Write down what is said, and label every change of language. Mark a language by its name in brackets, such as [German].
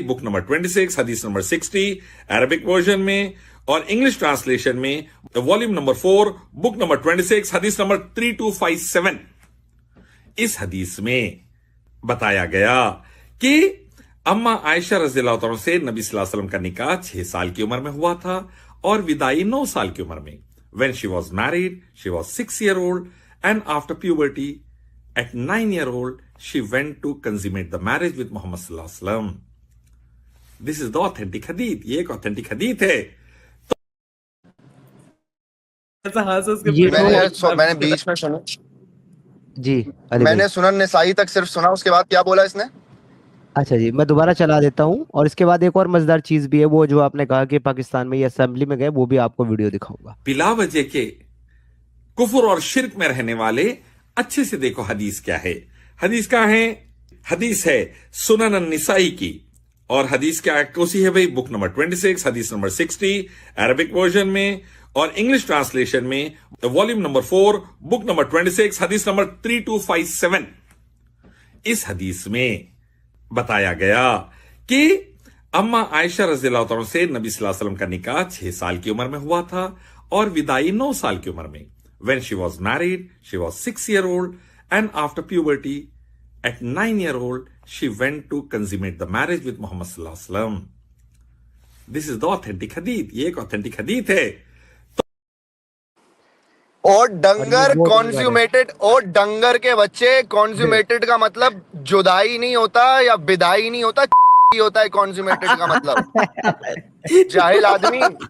[Hindi] Book number 26 हदीस number 60 Arabic version में, और इंग्लिश ट्रांसलेशन में वॉल्यूम नंबर 4 बुक नंबर 26 हदीस नंबर 3257। इस हदीस में बताया गया कि अम्मा आयशा रज़ियल्लाहु तआला से नबी सल्लल्लाहु अलैहि वसल्लम का निकाह 6 साल की उम्र में हुआ था और विदाई 9 साल की उम्र में। [English] When she was married, she was 6-year-old, and after puberty, at 9-year-old, she went to consummate the marriage with Muhammad [Arabic] sallallahu alaihi wasallam. [English] This is the authentic hadith. [Hindi] ये एक [English] authentic hadith [Hindi] है। ऐसा हाथ उसके ये मैंने बीच में सुना, जी अली मैंने भाई। सुनन निसाई तक सिर्फ सुना, उसके बाद क्या बोला इसने? अच्छा जी मैं दोबारा चला देता हूँ, और इसके बाद एक और मजेदार चीज भी है, वो जो आपने कहा कि पाकिस्तान में ये असेंबली में गए, वो भी आपको वीडियो दिखाऊंगा। बिला वजह के कुफर और शिर्क में रहने वाले अच्छे से देखो हदीस क्या है। हदीस क्या है? हदीस है सुनन निसाई की, और हदीस क्या कोसी है भाई? बुक नंबर 26 हदीस नंबर 60 अरबिक वर्जन में, और इंग्लिश ट्रांसलेशन में वॉल्यूम नंबर 4 बुक नंबर 26 हदीस नंबर 3257। इस हदीस में बताया गया कि अम्मा आयशा रज़ियल्लाहु तआला से नबी सल्लल्लाहु अलैहि वसल्लम का निकाह 6 साल की उम्र में हुआ था और विदाई 9 साल की उम्र में। [English] When she was married, she was 6-year-old, and after puberty, at 9-year-old, she went to consummate the marriage with Muhammad [Arabic] sallallahu alaihi wasallam. [English] This is the authentic hadith. [Hindi] ये एक [English] authentic hadith [Hindi] है। और डंगर बहुत कॉन्ज्यूमेटेड, और डंगर के बच्चे, कॉन्ज्यूमेटेड का मतलब जुदाई नहीं होता या विदाई नहीं होता, होता है कॉन्ज्यूमेटेड का मतलब। जाहिल आदमी,